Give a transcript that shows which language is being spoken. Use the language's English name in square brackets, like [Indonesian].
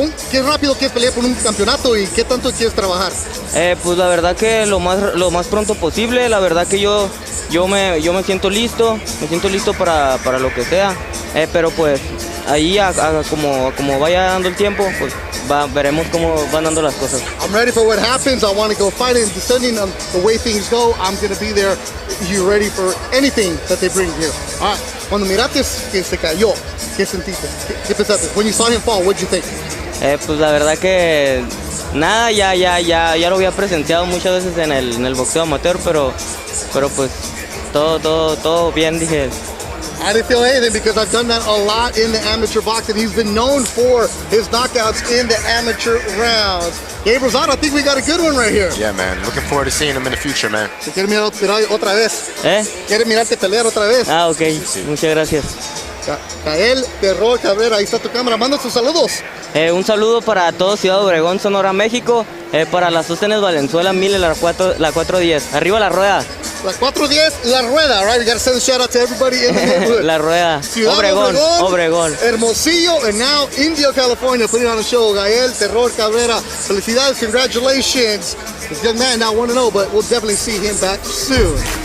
[Spanish] ¿Qué rápido quieres pelear por un campeonato y qué tanto quieres trabajar? Pues la verdad que lo más pronto posible. La verdad que yo me siento listo, para lo que sea. Pero pues ahí como vaya dando el tiempo, pues veremos cómo van dando las cosas. [English] I'm ready for what happens. I want to go fight it. Depending on the way things go, I'm going to be there. You ready for anything that they bring here? All right. [Spanish] Cuando miraste que se cayó, ¿qué sentiste? ¿Qué pensaste? [English] When you saw him fall, what did you think? [Spanish] Pues la verdad que nada, ya lo había presenciado muchas veces en el boxeo amateur, pero pues todo bien, dije. [English] I didn't feel anything because I've done that a lot in the amateur boxing. He's been known for his knockouts in the amateur rounds. Gabe Rosado, I think we got a good one right here. Yeah, man. Looking forward to seeing him in the future, man. [Spanish] ¿Quieres mirar otra vez? ¿Quieres mirarte pelear otra vez? Ah, ok. Muchas gracias. El Terror Cabrera, ahí está tu cámara. Manda tus saludos. Un saludo para todo Ciudad Obregón, Sonora, México. Para las DAZN Valenzuela 1000 la 410. Arriba la rueda. [English] La 410, la rueda, right? We got to send a shout out to everybody in the neighborhood. [Spanish] La rueda. Ciudad Obregón. [English] Hermosillo, and now Indio, California, putting on a show. Gael Terror Cabrera. [Spanish] Felicidades, [English] congratulations. This young man now 1-0, but we'll definitely see him back soon.